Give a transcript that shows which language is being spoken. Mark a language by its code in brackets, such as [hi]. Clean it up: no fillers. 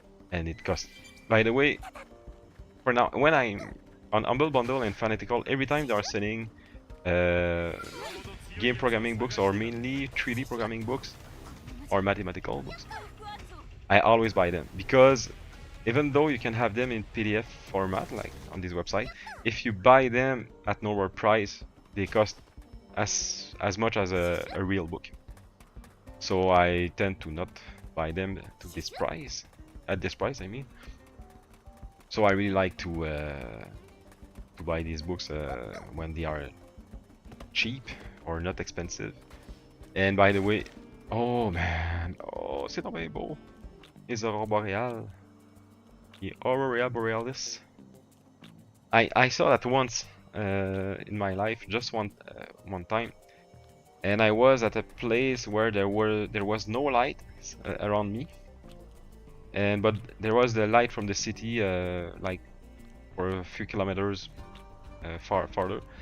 [en] And it costs, by the way, for now, when I'm on Humble Bundle and Fanatical, every time they are sending game programming books, or mainly 3D programming books or mathematical books, I always buy them, because even though you can have them in PDF format, like on this website, if you buy them at normal price, they cost as much as a real book. So I tend to not buy them to this price, at this price I mean. So I really like to buy these books when they are cheap or not expensive. And by the way, oh man, [fr] oh c'est donc bien beau, les aurores boréales. [en] The Aurora Borealis. I saw that once in my life, just one time, and I was at a place where there was no light around me, but there was the light from the city, like for a few kilometers farther.